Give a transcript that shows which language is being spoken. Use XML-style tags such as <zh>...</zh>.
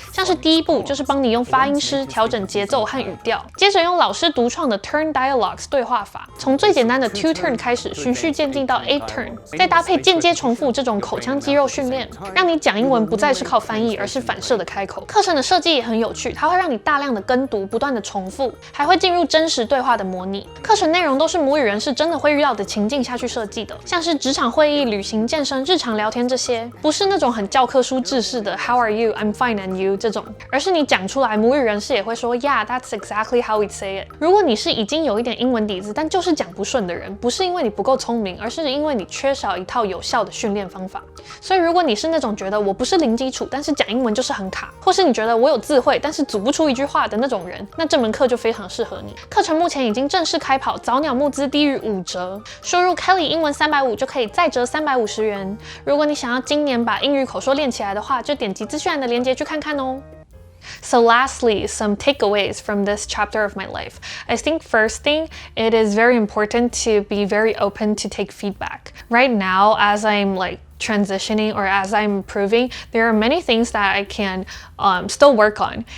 <zh>像是第一步就是帮你用发音师调整节奏和语调，接着用老师独创的 Turn Dialogs 对话法，从最简单的 2 turn 开始，循序渐进到8 turn， 再搭配间接重复这种口腔肌肉训练，让你讲英文不再是靠翻译，而是反射的开口。课程的设计也很有趣，它会让你大量的跟读，不断的重复，还会进入真实对话的模拟。课程内容都是母语人士真的会遇到的情境下去设计的，像是职场会议、旅行、健身、日常聊天这些，不是那种很教科书制式的</zh> <en>How are you? I'm fine and you</en> <zh>这种，而是你讲出来，母语人士也会說</zh> <en>Yeah, that's exactly how we say it。</en> <zh>如果你是已经有一点英文底子，但就是讲不顺的人，不是因为你不够聪明，而是因为你缺少一套有效的训练方法。所以如果你是那种觉得我不是零基础，但是讲英文就是很卡，或是你觉得我有智慧，但是组不出一句话的那种人，那这门课就非常适合你。课程目前已经正式开跑，早鸟募资低于5折，输入 kelly 英文350就可以再折350元。如果你想要今年把英语口说练起来的话，就点击资讯栏的链接去看看哦。</zh> <en>So lastly, some takeaways from this chapter of my life. I think first thing, it is very important to be very open to take feedback. Right now, as I'm like transitioning or as I'm improving, there are many things that I can still work on.</en>